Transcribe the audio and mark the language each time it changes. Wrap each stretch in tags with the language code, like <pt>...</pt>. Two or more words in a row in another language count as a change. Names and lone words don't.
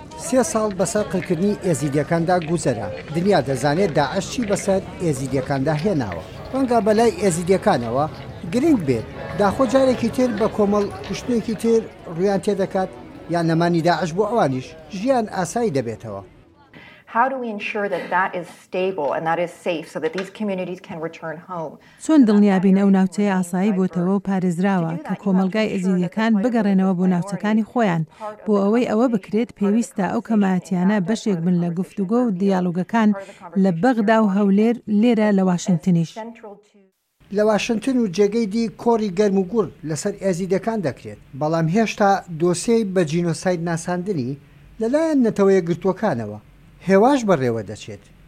<ckb>3 ساڵ بەسەر قڕکردنی ئێزیدیەکاندا گوزەرە. دنیا دەزانێت داعش چی بەسەر ئێزیدیەکاندا هێناوە. ڕەنگە بەلای ئێزیدیەکانەوە گرنگ بێت داخۆ جارێکی تر بە کۆمەڵ کوشتنێکی تر ڕویان تێدەکات یان نەمانی داعش بۆ ئەوانیش ژیان ئاسایی دەبێتەوە.</ckb> <en>How do we ensure that that is stable and that is safe so that these communities can return home?</en> <ckb>چۆن دڵنیابین ئەو ناوچەیە ئاسایی بۆتەوە و پارێزراوە کە کۆمەلگای ئێزیدیەکان بگەڕێنەوە بۆ ناوچەکانی خۆیان بۆ ئەوەی ئەوە بکرێت پێویستە ئەو کەمایەتیانە بەشێک بن لە گفتوگۆ و دیالۆگەکان لە بەغدا و هەولێر لێرە لە واشنگتنیش. لە واشنگتن و جێگەی دی کۆڕی گەرم و گوڕ لەسەر ئێزیدەکان دەکرێت، بەڵام هێشتا دۆسیەی بە جینۆساید ناساندنی لەلایەن نەتەوەیە گرتوەکانەوە هێواش بەڕێوە دەچێت.</ckb>